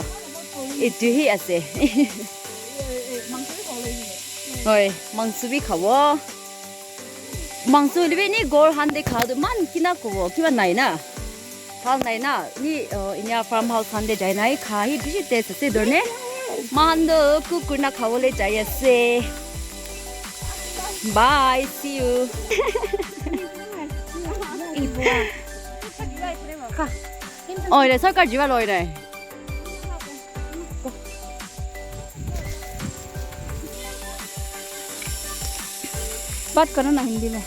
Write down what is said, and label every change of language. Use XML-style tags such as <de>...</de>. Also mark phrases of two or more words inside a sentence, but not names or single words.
<nag>Itu hi ase. Hoi, mangsu bi khawo. Mangsu libe ni gor han de khadu man kina ko kiba nai na. Thal nai na ni inya farmhouse han de jai nai kha hi bishi te se dorne. Man do cook na khawole jai ase.</nag> <en>Bye, see you.</en> <nag>Oh, ini sarkar jiwa loy nai.</nag> <hi>बात करो ना हिंदी में।</hi>